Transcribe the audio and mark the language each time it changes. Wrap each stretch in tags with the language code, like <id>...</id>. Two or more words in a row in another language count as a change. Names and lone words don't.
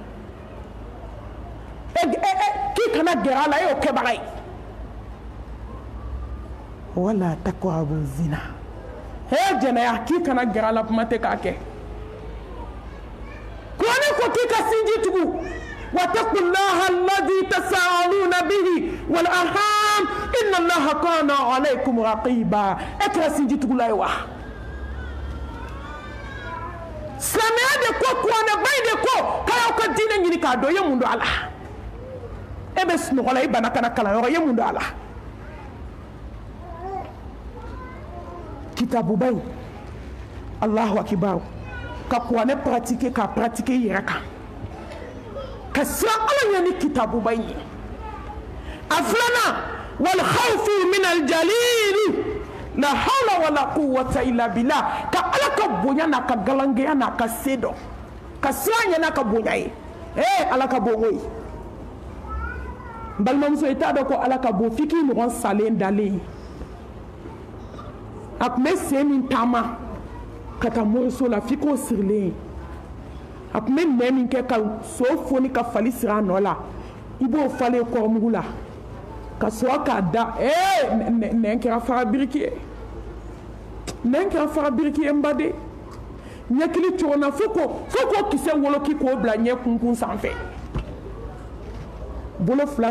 <bm>k'i kana gɛrɛ a la e y'o kɛbaga ye</bm> <ar>ولا تقربوا الزنا</ar> <bm>jɛnɛya k'i kana gɛrɛ a la kuma tɛ k'a kɛ kuranɛ ko k'i ka sinji tugu</bm> <ar>واتقوا الله الذي تساءلون به والأرحام إن الله كان عليكم رقيبا</ar> <bm>e kɛra sinji tugula ye wa silamɛya de ko kuranɛba in de ko k'a y'aw ka diinɛ ɲini k'a dɔn i ye mun don a la e bɛ sunɔgɔ la i bana kana kalanyɔrɔ i ye mun don a la kitabuba in</bm> <ar>الله أكبر</ar> <bm>ka kuranɛ pratiquer ka pratiquer i yɛrɛ kan ka siran ala ɲɛ ni kitabuba in ye a filanan</bm> <ar>والخوف من الجليل لا حول ولا قوة إلا بالله</ar> <bm>ka ala ka bonya n'a ka galangɛya n'a ka se dɔn ka siran ɲɛ n'a ka bonya ye ala ka bon koyi n balimamuso i t'a dɔn ko ala ka bon f'i k'i ɲɔgɔn salen dalen a tun bɛ sen min taama ka taa moriso la f'i k'o sirilen a tun bɛ nɛn min kɛ ka so foni ka fali siri a nɔ la i b'o falen kɔrɔmugu la ka sɔrɔ k'a da nɛn kɛra fara biriki ye nɛn kɛra fara biriki ye n baden ɲɛkili cɔgɔnna fo k'o kisɛ woloki k'o bila ɲɛ kunkun sanfɛ bolo fila</bm>